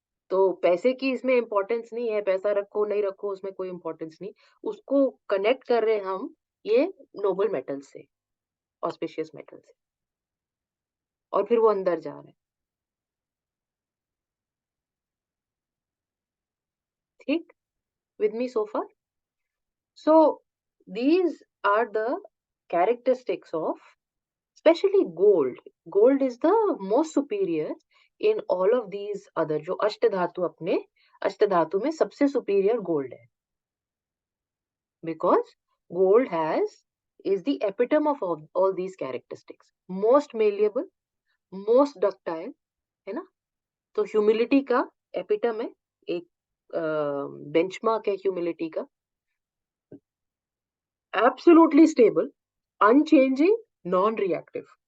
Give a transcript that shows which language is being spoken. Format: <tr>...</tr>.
<hi>तो पैसे की इसमें इम्पोर्टेंस नहीं है, पैसा रखो नहीं रखो उसमें कोई इम्पोर्टेंस नहीं। उसको कनेक्ट कर रहे हैं हम ये नोबल मेटल से, ऑस्पिशियस मेटल से, और फिर वो अंदर जा रहा है।</hi> <en>ठीक, with me so far? So these are the characteristics of especially gold. Gold is the most superior in all of these other,</en> <hi>जो अष्टधातु, अपने अष्टधातु में सबसे</hi> <en>superior gold है, because gold is the epitome of all these characteristics. Most malleable, most ductile,</en> <hi>है ना। तो humility का epitome है, एक बेंचमार्क है ह्यूमिलिटी का।</hi> <en>Absolutely stable, unchanging, non-reactive.</en>